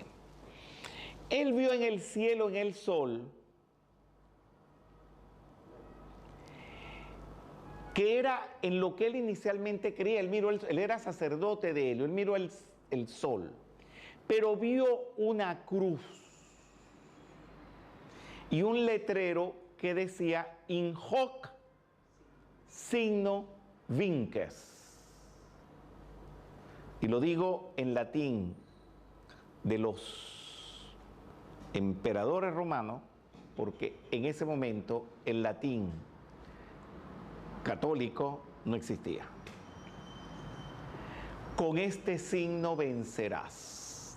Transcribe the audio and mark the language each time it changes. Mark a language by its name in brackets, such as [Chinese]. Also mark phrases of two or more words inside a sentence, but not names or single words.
[Spanish] Él vio en el cielo, en el sol, que era en lo que él inicialmente creía. Él era sacerdote de Helio, él miró el sol, pero vio una cruz y un letrero que decía [Latin] in hoc signo vinces. [Spanish] Y lo digo en latín de los emperadores romanos, porque en ese momento el latín católico no existía. Con este signo vencerás.